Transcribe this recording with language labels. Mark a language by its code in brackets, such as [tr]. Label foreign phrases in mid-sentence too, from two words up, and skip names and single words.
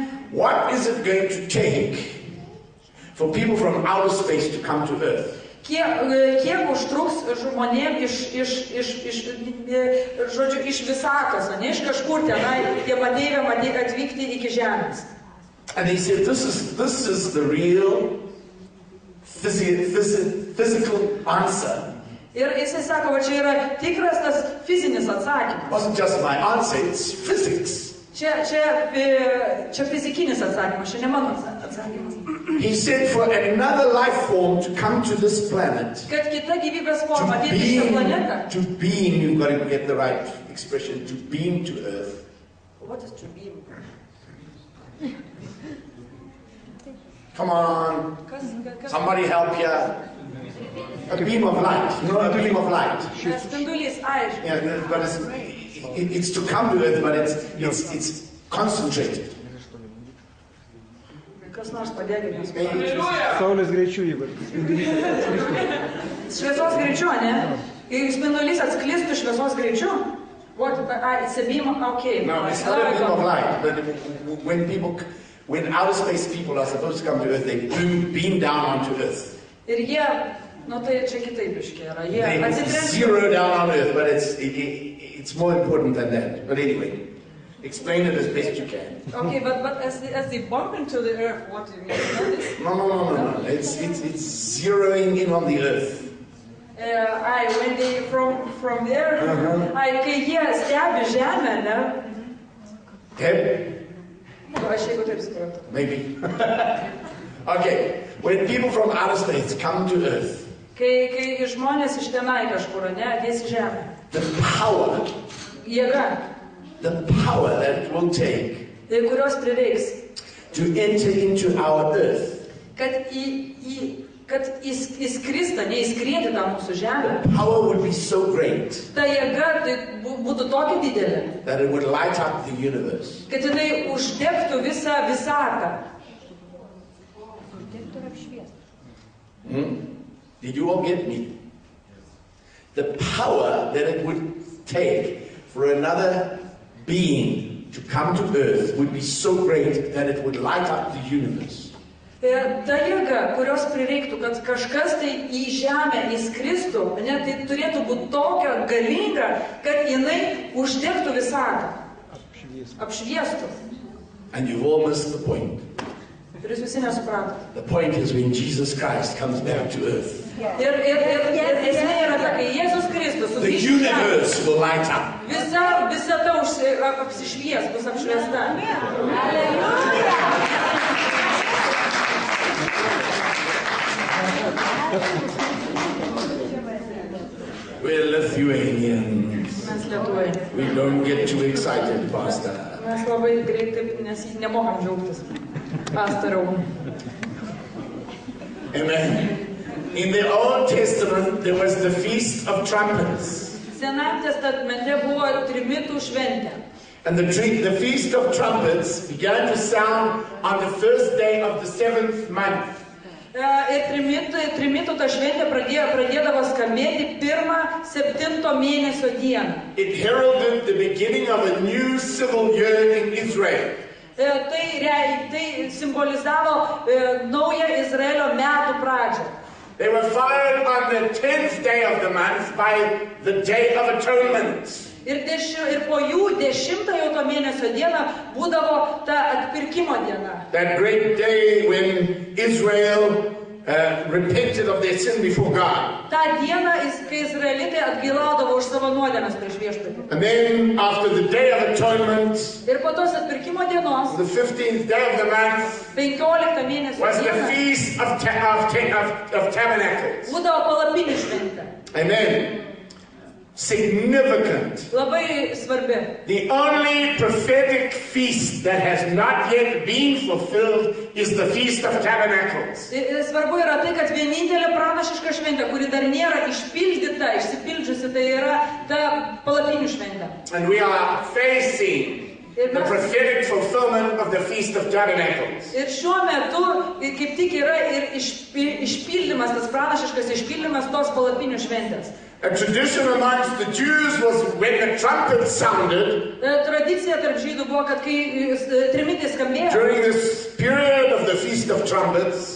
[en] What is it going to take for people from outer space to come to Earth? [lt] Kiek užtruks žmonėm iš visatos, ne iš kažkur tenai, tie matėjai atvykti iki Žemės. [en] And he said, this is the real physical answer. [lt] Ir jisai sako, va čia yra tikras tas fizinis atsakymas. [en] It wasn't just my answer, it's physics. [lt] Čia fizikinis atsakymas, čia ne mano atsakymas. [en] He said for another life form to come to this planet, [lt] Kad kita gyvybės forma ateitų į šią planetą. [en] to beam, you've got to get the right expression, to beam to Earth. What is to beam? Come on, somebody help here. A beam of light, a beam of light. [lt] Spindulys, aišku. [en] Yeah, but it's to come to Earth, but it's concentrated. [lt] Kas nors padėkime. Saulės greičiu, Igor. Šviesos greičiu, ne? Jei spindulys atsklistų šviesos greičiu, [en] it's a beam, okay. No, it's not a beam of light, but when outer space people are supposed to come to Earth, they beam down onto Earth. [lt] Ir jie, tai čia kitaip iškia yra. [en] They zero down on Earth, but it's more important than that. But anyway, explain it as best you can. Okay, but as they bump into the Earth, what do you mean? No. It's zeroing in on the Earth. When they from there, [lt] kai jie stebi Žemę, ne? [en] Okay? [lt] Aš jeigu taip suprantu. [en] Maybe. Okay, when people from outer space come to Earth, [lt] Kai žmonės iš tenai kažkur, ne, ateis į Žemę. [en] the power [lt] Jėga, [en] that it will take [lt] kurios prireiks, [en] to enter into our Earth [lt] kad kad įskrista, neįskrieti tą mūsų žemę. [en] The power would be so great [lt] Ta jėga tai būtų tokia didelė, [en] that it would light up the universe. [lt] kad jinai uždegtų visą visatą. [en] Did you all get me? The power that it would take for another being to come to earth would be so great that it would light up the universe. [lt] Ta jėga, kurios prireiktų, kad kažkas tai į žemę įskristų, ne, tai turėtų būti tokia galinga, kad jinai uždegtų visatą, apšviestų. [en] And you've all missed the point. [lt] Ir jūs visi nesupratot. [en] The point is when Jesus Christ comes back to earth, [lt] Ir esmė yra ta, kai Jėzus Kristus [en] the [lt] sugrįš į žemę, [en] universe will light up. [lt] visata apsišvies, bus apšviesta. [en] We're Lithuanians. [lt] Mes Lietuvai. [en] We don't get too excited, Pastor. [lt] Mes labai greitai, nes nemokam džiaugtis. Pastoriau. [en] Amen. In the Old Testament, there was the Feast of Trumpets. [lt] Senajame testamente buvo trimitų šventė. [en] And the Feast of Trumpets began to sound on the first day of the 7th month. [lt] Ir trimitų ta šventė pradėdavo skambėti 7 mėnesio dieną. [en] It heralded the beginning of a new civil year in Israel. [lt] Tai simbolizavo naują Izraelio metų pradžią. [en] They were followed on the 10th day of the month by the Day of Atonement. [lt] Ir po jų 10 to mėnesio dieną būdavo ta atpirkimo diena. [en] That great day when Israel repented of their sin before God. [lt] Ta diena, kai izraelitai atgailaudavo už savo nuodėmes prieš viešpatį. [en] And then after the Day of Atonement, [lt] Ir po tos atpirkimo dienos, [en] the 15th day of the month, [lt] 15 mėnesio [en] was the [lt] diena, [en] Feast of Tabernacles. [lt] būdavo palapinių šventė. [en] Amen. Significant. [lt] Labai svarbi. [en] The only prophetic feast that has not yet been fulfilled is the Feast of Tabernacles. [lt] Svarbu yra tai, kad vienintelė pranašiška šventė, kuri dar nėra išpildyta, išsipildžiusi, tai yra ta palapinių šventė. [en] And we are facing the prophetic fulfillment of the Feast of Tabernacles. [lt] Ir šiuo metu kaip tik yra ir išpildymas, tas pranašiškas išpildymas tos palapinių šventės. [en] A tradition amongst the Jews was when the trumpet sounded, [lt] Tradicija tarp žydų buvo, kad kai trimitai skambėjo, [en] during this period of the Feast of Trumpets,